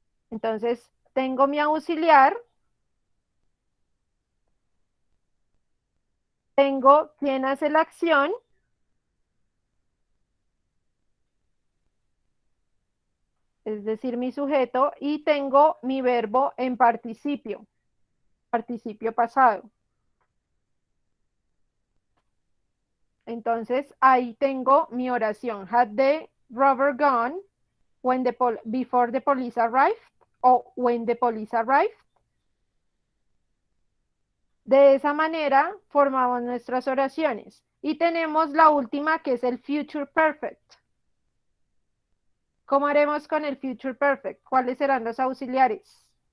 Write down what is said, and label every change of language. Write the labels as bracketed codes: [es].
[es] Entonces, tengo mi auxiliar, tengo quién hace la acción, es decir, mi sujeto, y tengo mi verbo en participio pasado. Entonces, ahí tengo mi oración. [en] Had the robber gone before the police arrived o when the police arrived. [es] De esa manera formamos nuestras oraciones. Y tenemos la última que es el future perfect. ¿Cómo haremos con el future perfect? ¿Cuáles serán los auxiliares?